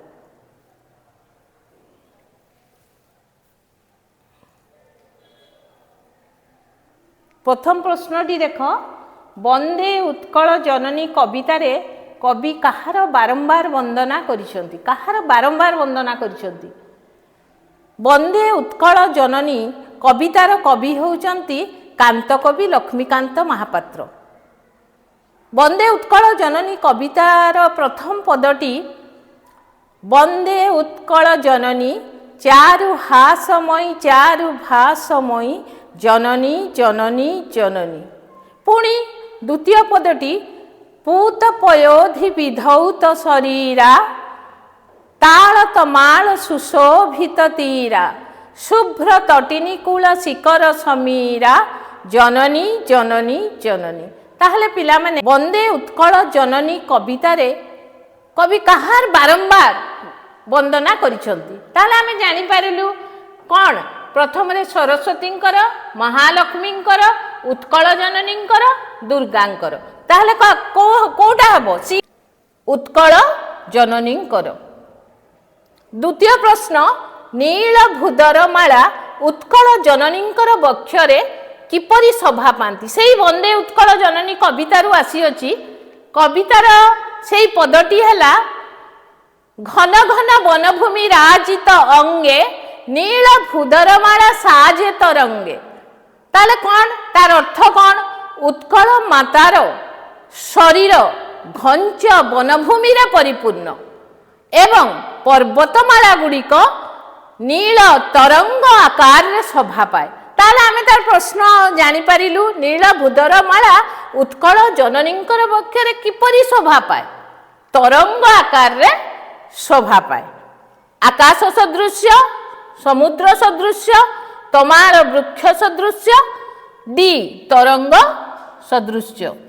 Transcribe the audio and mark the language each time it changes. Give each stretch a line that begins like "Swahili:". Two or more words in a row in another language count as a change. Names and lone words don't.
Odia: ପ୍ରଥମ ପ୍ରଶ୍ନଟି ଦେଖ, ବନ୍ଦେ ଉତ୍କଳ ଜନନୀ କବିତାରେ କବି କାହାର ବାରମ୍ବାର ବନ୍ଦନା କରିଛନ୍ତି। କାହାର ବାରମ୍ବାର ବନ୍ଦନା କରିଛନ୍ତି? ବନ୍ଦେ ଉତ୍କଳ ଜନନୀ କବିତାର କବି ହେଉଛନ୍ତି କାନ୍ତକବି ଲକ୍ଷ୍ମୀକାନ୍ତ ମହାପାତ୍ର। ବନ୍ଦେ ଉତ୍କଳ ଜନନୀ କବିତାର ପ୍ରଥମ ପଦଟି ବନ୍ଦେ ଉତ୍କଳ ଜନନୀ ଚାରୁ ହାସମୟୀ ଚାରୁ ଭାଷମୟୀ ଜନନୀ ଜନନୀ ଜନନୀ। ପୁଣି ଦ୍ୱିତୀୟ ପଦଟି ପୂତ ପୟୋଧି ବିଧୌତ ଶରୀରା ତାଳ ତମାଳ ସୁଶୋଭିତ ତୀରା ଶୁଭ୍ର ତଟିନୀକୂଳ ଶିଖର ସମୀରା ଜନନୀ ଜନନୀ ଜନନୀ। ତାହାହେଲେ ପିଲା ମାନେ ବନ୍ଦେ ଉତ୍କଳ ଜନନୀ କବିତାରେ କବି କାହାର ବାରମ୍ବାର ବନ୍ଦନା କରିଛନ୍ତି। ତାହାହେଲେ ଆମେ ଜାଣି ପାରିଲୁ କଣ? ପ୍ରଥମ ରେ ସରସ୍ୱତୀଙ୍କର, ମହାଲକ୍ଷ୍ମୀଙ୍କର, ଉତ୍କଳ ଜନନୀଙ୍କର, ଦୁର୍ଗାଙ୍କର। ତାହାହେଲେ କେଉଁଟା ହେବ? ସି ଉତ୍କଳ ଜନନୀଙ୍କର। ଦ୍ୱିତୀୟ ପ୍ରଶ୍ନ, ନୀଳ ଭୂଧର ମାଳା ଉତ୍କଳ ଜନନୀଙ୍କର ବକ୍ଷରେ କିପରି ଶୋଭା ପାଉଛି? ସେହି ବନ୍ଦେ ଉତ୍କଳ ଜନନୀ କବିତାରୁ ଆସି ଅଛି। କବିତାର ସେହି ପଦଟି ହେଲା ଘନ ଘନ ବନଭୂମି ରାଜିତ ଅଙ୍ଗେ ନୀଳ ଭୂଧର ମାଳା ସାଜେ ତରଙ୍ଗେ। ତାହାହେଲେ କଣ ତାର ଅର୍ଥ କଣ? ଉତ୍କଳ ମାତାର ଶରୀର ଘଞ୍ଚ ବନଭୂମି ରେ ପରିପୂର୍ଣ୍ଣ ଏବଂ ପର୍ବତମାଳା ଗୁଡ଼ିକ ନୀଳ ତରଙ୍ଗ ଆକାର ରେ ଶୋଭା ପାଏ। ତାହାହେଲେ ଆମେ ତାର ପ୍ରଶ୍ନ ଜାଣି ପାରିଲୁ ନୀଳ ଭୂଧର ମାଳା ଉତ୍କଳ ଜନନୀଙ୍କର ବକ୍ଷରେ କିପରି ଶୋଭା ପାଏ? ତରଙ୍ଗ ଆକାର ରେ ଶୋଭା ପାଏ। ଆକାଶ ସଦୃଶ୍ୟ, ସମୁଦ୍ର ସଦୃଶ୍ୟ, ତମାଳ ବୃକ୍ଷ ସଦୃଶ୍ୟ, ଡି ତରଙ୍ଗ ସଦୃଶ୍ୟ।